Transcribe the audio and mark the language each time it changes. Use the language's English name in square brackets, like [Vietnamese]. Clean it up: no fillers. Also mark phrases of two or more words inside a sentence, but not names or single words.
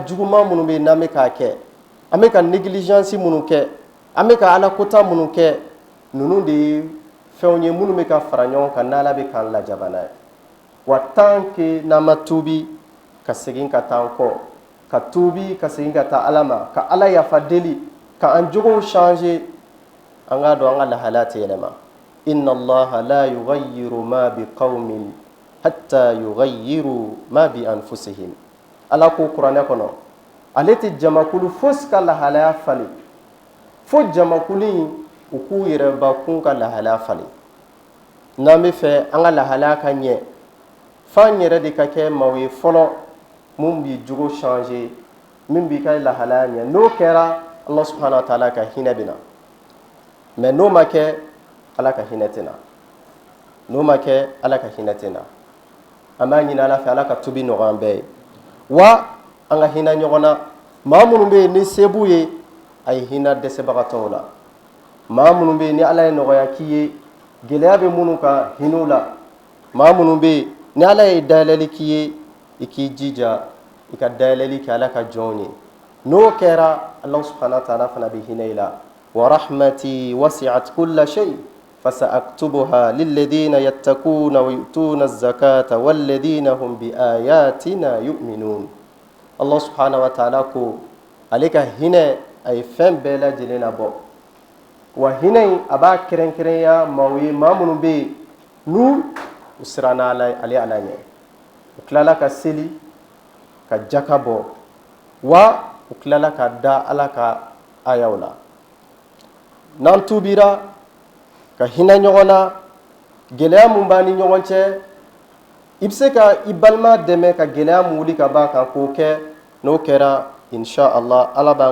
[Bambara] juguman minnu bɛ yen n'an bɛ k'a kɛ an bɛ ka négligence minnu kɛ an bɛ ka alakota minnu kɛ ninnu de ye fɛnw ye minnu bɛ ka fara ɲɔgɔn kan n'Ala bɛ k'an lajaba n'a ye wa [French] tant que [Bambara] n'an ma tuubi ka segin ka taa an kɔ ka tuubi ka segin ka taa Ala ma ka Ala yafa deli ka an jogow changer an k'a dɔn an ka lahalaya tɛ yɛlɛma [Arabic] إن الله لا يغير ما بقوم حتى يغيروا ما بأنفسهم [Bambara] Ala ko kuranɛ kɔnɔ ale tɛ jamakulu fosi ka lahalaya falen fo jamakulu in u k'u yɛrɛbakun ka lahalaya falen n'an bɛ fɛ an ka lahalaya ka ɲɛ f'an yɛrɛ de ka kɛ maaw ye fɔlɔ mun b'i jogo changer min b'i ka lahalaya ɲɛ n'o kɛra [Arabic] الله سبحانه وتعالى [Bambara] ka hinɛ bɛ na mais n'o ma kɛ Ala ka hinɛ tɛ na n'o ma kɛ Ala ka hinɛ tɛ na an b'a ɲini Ala fɛ Ala ka tubi nɔgɔya an bɛɛ ye wa an ka hinɛ ɲɔgɔn na maa minnu bɛ yen ni se b'u ye a ye hinɛ dɛsɛbagatɔw la maa minnu bɛ yen ni Ala ye nɔgɔya k'i ye gɛlɛya bɛ minnu kan hinɛw la maa minnu bɛ yen ni Ala ye dayɛlɛli k'i ye i k'i jija i ka dayɛlɛli kɛ Ala ka jɔnw ye n'o kɛra [Arabic] الله سبحانه وتعالى [Bambara] fana bɛ hinɛ i la [Arabic] ورحمتي وسعت كل شيء فسأكتبها للذين يتقون ويؤتون الزكاة والذين هم بآياتنا يؤمنون الله سبحانه وتعالى [Bambara] ko ale ka hinɛ a ye fɛn bɛɛ lajɛlen labɔ wa hinɛ in a b'a kɛrɛnkɛrɛnya maaw ye maa minnu bɛ yen n'u siranna ale Ala ɲɛ u tilala ka seli ka jaka bɔ wa u tilala ka da Ala ka ayaw la n'an tubira ka hinɛ ɲɔgɔn na gɛlɛya mun b'an ni ɲɔgɔn cɛ i bɛ se ka i balima dɛmɛ ka gɛlɛya mun wuli ka b'a kan k'o kɛ n'o kɛra inshallah Ala b'an